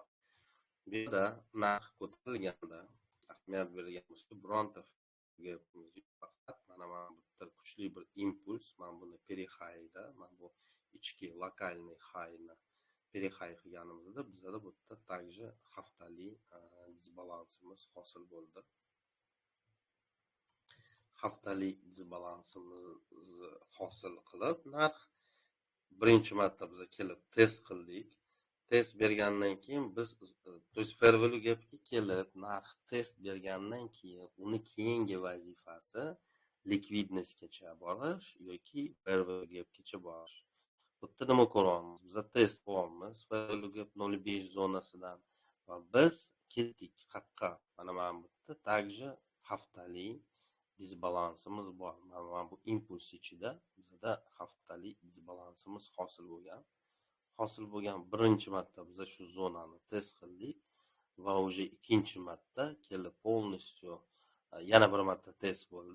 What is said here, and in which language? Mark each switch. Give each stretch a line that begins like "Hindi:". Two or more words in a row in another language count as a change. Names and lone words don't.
Uzbek: Bu yerda narx ko'tarilganda ahamiyat berganmiz, bironta faqat mana bu yerda kuchli bir impuls, mana buni pre-high'da, mana bu ichki lokalniy high'ni pre-high qilganimizda bizda bu yerda также haftalik disbalansimiz hosil bo'ldi. Haftalik disbalansimizni hosil qilib, narx birinchi marta biz kelib test qildik. Test bergandan keyin biz
Russian: то есть
English: fair value gapga
Uzbek: kelib, narx test bergandan keyin uni keyingi vazifasi likvidnostgacha borish yoki
English: fair value gapgacha
Uzbek: borish. Bu yerda nima ko'ramiz? Biz test qilyapmiz
English: fair value gap
Uzbek: 0.5 zonasidan va biz ketdik qayerqa? Mana bu yerda также haftalik disbalansimiz bor. Mana bu impuls ichida bizda haftalik disbalansimiz hosil bo'lgan birinchi marta biz shu zonani test qildik va уже ikkinchi marta kelib полностью yana bir marta test bo'ldi.